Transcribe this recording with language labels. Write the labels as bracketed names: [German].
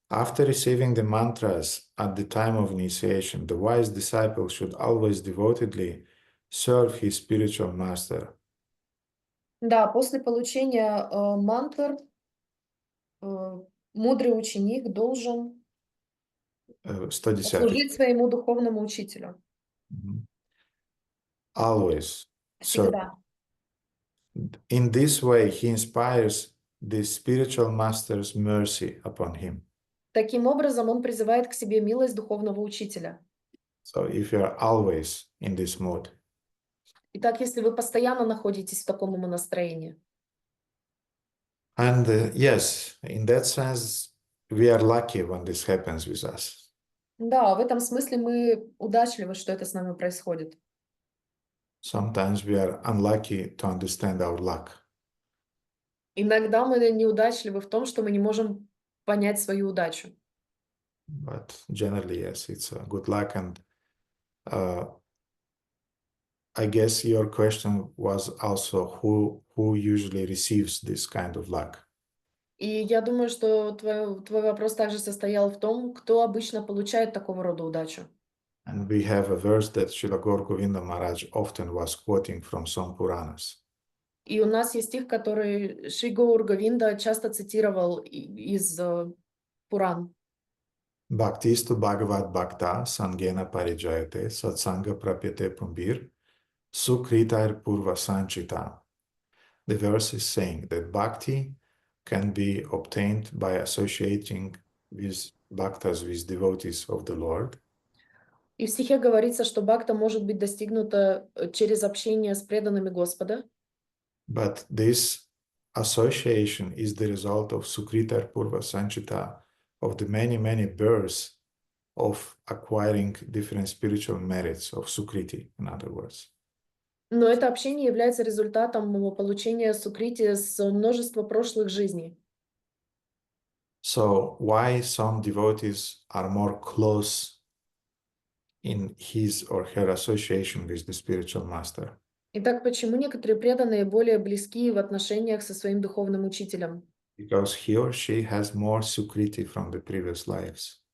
[English] After receiving the mantras at the time of initiation, the wise disciple should always devotedly serve his spiritual master. [Russian] Да, после получения мантр мудрый ученик должен 110. Служить своему духовному учителю. Мгм. [English] Always. So [Russian] Всегда. [English] in this way, he inspires the spiritual master's mercy upon him. [Russian] Таким образом, он призывает к себе милость духовного учителя. [English] So if you're always in this mood, [Russian] Итак, если вы постоянно находитесь в таком умонастроении, [English] and yes, in that sense, we are lucky when this happens with us. [Russian] да, в этом смысле мы удачливы, что это с нами происходит. [English] Sometimes we are unlucky to understand our luck. [Russian] Иногда мы неудачливы в том, что мы не можем понять свою удачу. [English] But generally, yes, it's a good luck. And I guess your question was also who usually receives this kind of luck. [Russian] И я думаю, что твой вопрос также состоял в том, кто обычно получает такого рода удачу. [English] And we have a verse that Srila Govinda Maharaj often was quoting from some Puranas. [Russian] И у нас есть стих, который Шри Гаур Говинда часто цитировал из Пуран. [Sanskrit] Bhaktistu Bhagavat Bhakta Sangena Parijayate Satsanga Prapyate Pumbir Sukritair Purva Sanchita. [English] The verse is saying that bhakti can be obtained by associating with bhaktas, with devotees of the Lord. [Russian] И в стихе говорится, что бхакта может быть достигнута через общение с преданными Господа. [English] But this association is the result of Sukritar Purva Sanchita, of the many, many births of acquiring different spiritual merits, of Sukriti, in other words. [Russian] Но это общение является результатом получения сукрити с множества прошлых жизней. [English] So why some devotees are more close in his or her association with the spiritual master? [Russian] Итак, почему некоторые преданные более близки в отношениях со своим духовным учителем? [English] Because he or she has more Sukriti from the previous lives.